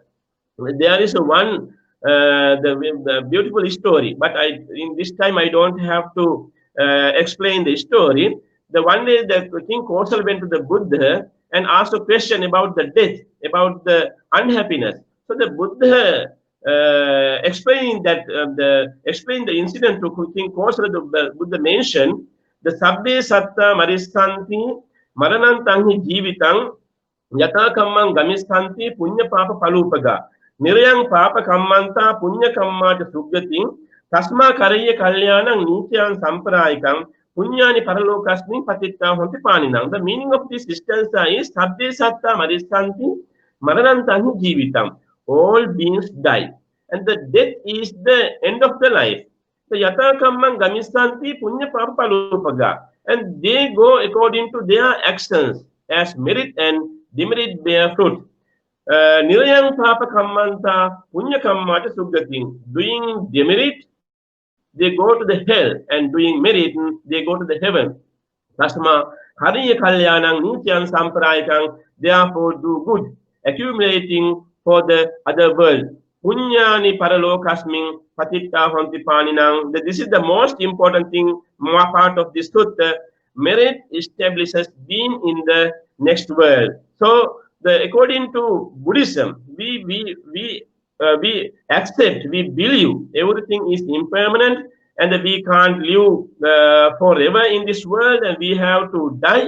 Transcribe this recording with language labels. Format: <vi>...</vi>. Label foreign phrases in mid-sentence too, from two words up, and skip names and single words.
<en>There is one the beautiful story, but in this time I don't have to explain the story. The one day the King Kosal went to the Buddha and asked a question about the death, about the unhappiness. So the Buddha explained the incident to King Kosala. The Buddha mentioned the</en> <pi>sabbe satta marisanti maranantanhi jivitang yata kammang gamistanti punya papa palupaga nirayang papa kammanta punya kammata suggating tasma karaya kalyanang nityang samprayikang punyani paralokasmin patitta honti paninang.</pi> <en>The meaning of this stanza is</en> <pi>sabbe satta marisanti maranantanhi jivitam.</pi> <en>All beings die, and the death is the end of the life.</en> <pi>So yata kammang gamistanti punya papa palupaga,</pi> <en>and they go according to their actions as merit and demerit bear fruit.</en> <pi>Nirayang papa kammanta punya kammata suggating.</pi> <en>Doing demerit, they go to the hell, and doing merit, they go to the heaven.</en> <pi>Tasma hariya kalyanang nityang samprayakang,</pi> <en>therefore do good, accumulating for the other world.</en> <pi>Punyani paralokasming patitta honti paninang.</pi> <en>This is the most important thing, more part of this sutta. Merit establishes being in the next world. So, according to Buddhism, we accept, we believe everything is impermanent and that we can't live forever in this world and we have to die.</en>